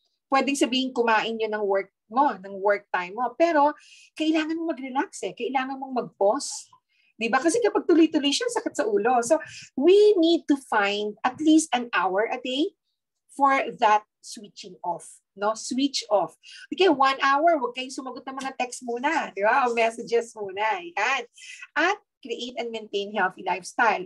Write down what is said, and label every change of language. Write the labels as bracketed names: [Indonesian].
[Filipino] Pwedeng sabihin kumain yun ng work mo, ng work time mo. Pero, kailangan mong mag-relax Kailangan mong mag-pause. Diba? Kasi kapag tuloy-tuloy siya, sakit sa ulo. [English] So, we need to find at least an hour a day for that switching off. No? Switch off. [Filipino] Okay, 1 hour, huwag kayong sumagot ng mga text muna. Diba? O messages muna. Yan. [English] At create and maintain healthy lifestyle.